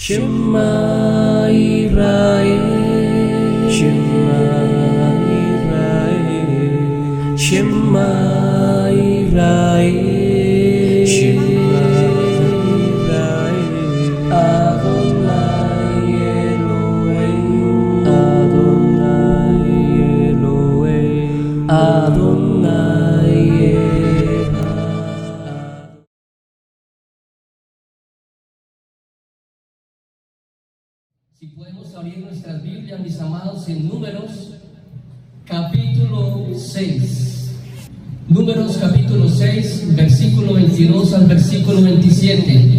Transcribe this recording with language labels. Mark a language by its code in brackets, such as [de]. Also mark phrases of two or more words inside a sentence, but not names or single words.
[he] שמע ישראל, שמע ישראל, שמע ישראל, שמע ישראל, אדוני אלוהים, אדוני אלוהים, אדוני אחד. [es] Si podemos abrir nuestras Biblias, mis amados, en Números, capítulo 6. Números, capítulo 6, versículo 22 al versículo 27.